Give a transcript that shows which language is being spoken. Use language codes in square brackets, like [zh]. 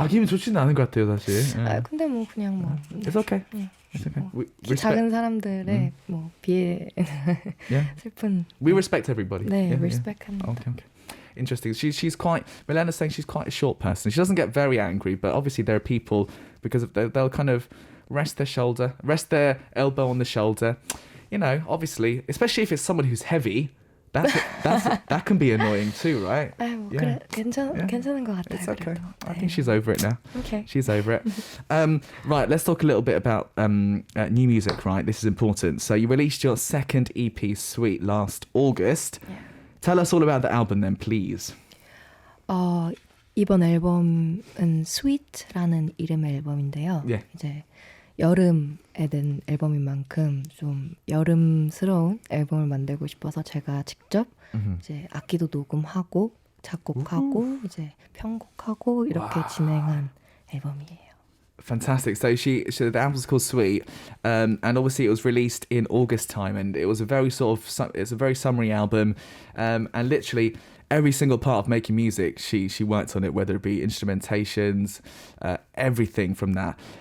[ko] 기분 좋지는 않은 것 같아요, 사실. 근데 뭐 그냥 뭐. [en] It's okay. It's okay. [ko] 키 작은 사람들의 뭐 비해 슬픈. [en] We respect everybody. [ko] 네, respect합니다. [en] Okay. Interesting. She's quite. Milena's saying she's quite a short person. She doesn't get very angry, but obviously there are people because they'll kind of rest their elbow on the shoulder. You know, obviously, especially if it's someone who's heavy, that can be annoying too, right? [ko] 그래, 괜찮은 것 같아요. [en] It's okay. [ko] 그래도. [en] I think she's over it now. Okay. She's over it. Right, let's talk a little bit about new music, right? This is important. So you released your second EP, Sweet, last August. Yeah. Tell us all about the album then, please. [ko] 이번 앨범은 Sweet라는 이름의 앨범인데요. [en] Yeah. [ko] 이제 여름에 낸 앨범인 만큼 좀 여름스러운 앨범을 만들고 싶어서 제가 직접 이제 악기도 녹음하고 작곡하고 이제 편곡하고 이렇게 진행한 앨범이에요. [en] Fantastic. So the album's called Sweet, and obviously it was released in August time, and it was a very it's a very summery album, and literally every single part of making music, she worked on it, whether it be instrumentations, everything from that.